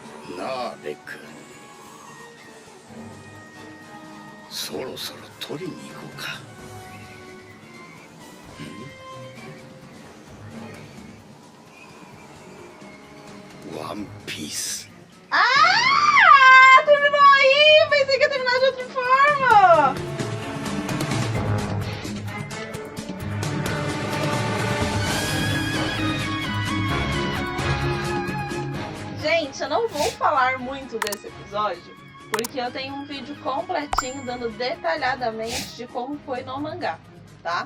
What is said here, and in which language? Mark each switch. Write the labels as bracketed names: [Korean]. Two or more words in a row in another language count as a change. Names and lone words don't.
[Japanese] なあレック、そろそろ取りに行こうか。ワンピース。 [Portuguese] Terminou aí! Pensei que ia terminar de outra forma! Gente, eu não vou falar muito desse episódio, porque eu tenho um vídeo completinho dando detalhadamente de como foi no mangá, tá?